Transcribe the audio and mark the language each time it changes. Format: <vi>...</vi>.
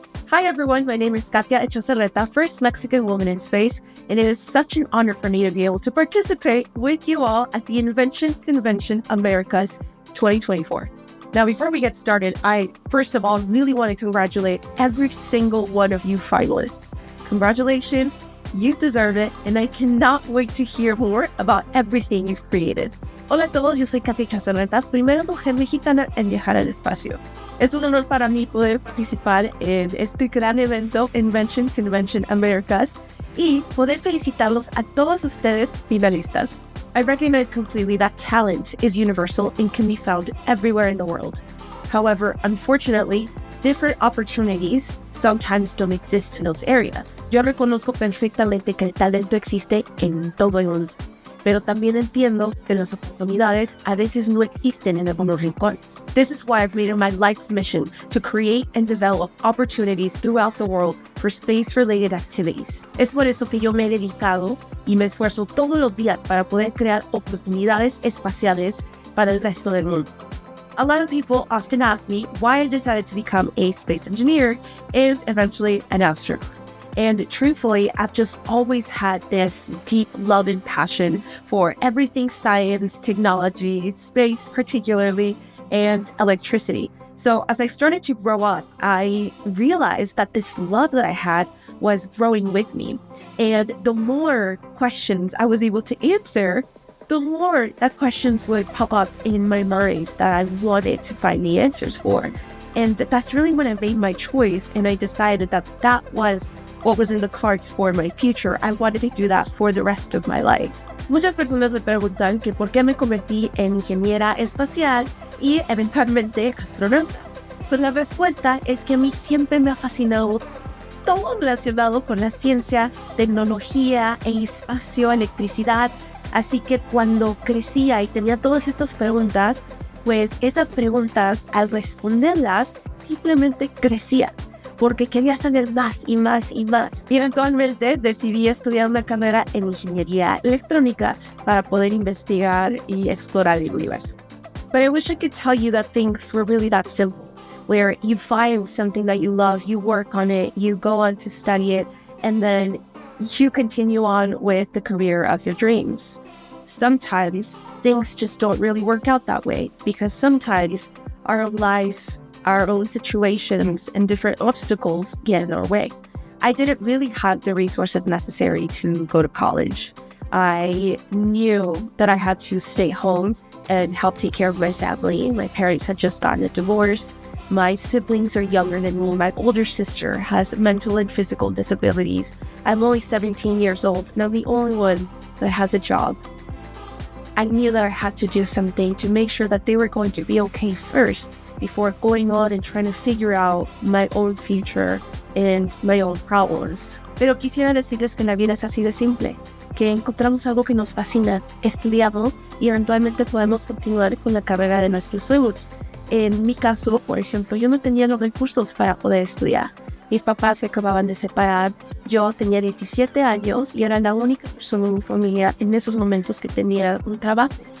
<en>Hi everyone, my name is Katya, first Mexican woman in space, and it is such an honor for me to be able to participate with you all at the Invention Convention Americas 2024. Now, before we get started, I first of all really want to congratulate every single one of you finalists. Congratulations, you deserve it, and I cannot wait to hear more about everything you've created.</en> <es>Hola a todos, yo soy Katya Chazarreta, primera mujer mexicana en viajar al espacio. Es un honor para mí poder participar en este gran evento Invention Convention Americas y poder felicitarlos a todos ustedes finalistas.</es> <en>I recognize completely that talent is universal and can be found everywhere in the world. However, unfortunately, different opportunities sometimes don't exist in those areas.</en> <es>Yo reconozco perfectamente que el talento existe en todo el mundo, pero también entiendo que las oportunidades a veces no existen en algunos rincones.</es> <en>This is why I've made it my life's mission to create and develop opportunities throughout the world for space-related activities.</en> <es>Es por eso que yo me he dedicado y me esfuerzo todos los días para poder crear oportunidades espaciales para el resto del mundo.</es> <en>A lot of people often ask me why I decided to become a space engineer and eventually an astronaut. And truthfully, I've just always had this deep love and passion for everything science, technology, space particularly, and electricity. So as I started to grow up, I realized that this love that I had was growing with me. And the more questions I was able to answer, the more that questions would pop up in my mind that I wanted to find the answers for. And that's really when I made my choice, and I decided that that was what was in the cards for my future. I wanted to do that for the rest of my life.</en> <es>Muchas personas me preguntan que por qué me convertí en ingeniera espacial y eventualmente astronauta. Pues la respuesta es que a mí siempre me ha fascinado todo relacionado con la ciencia, tecnología, el espacio, electricidad. Así que cuando crecía y tenía todas estas preguntas, pues estas preguntas al responderlas simplemente crecía, porque quería saber más y más y más. Y eventualmente decidí estudiar una carrera en ingeniería electrónica para poder investigar y explorar el universo.</es> <en>But I wish I could tell you that things were really that simple, where you find something that you love, you work on it, you go on to study it, and then you continue on with the career of your dreams. Sometimes things just don't really work out that way because sometimes our lives, our own situations, and different obstacles get in our way. I didn't really have the resources necessary to go to college. I knew that I had to stay home and help take care of my family. My parents had just gotten a divorce. My siblings are younger than me. My older sister has mental and physical disabilities. I'm only 17 years old, and I'm the only one that has a job. I knew that I had to do something to make sure that they were going to be okay first before going on and trying to figure out my own future and my own problems.</en> <es>Pero quisiera decirles que la vida es así de simple, que encontramos algo que nos fascina, estudiamos y eventualmente podemos continuar con la carrera de nuestros sueños. En mi caso, por ejemplo, yo no tenía los recursos para poder estudiar. Mis papás se acababan de separar, yo tenía 17 años y era la única persona en mi familia en esos momentos que tenía un trabajo.</es>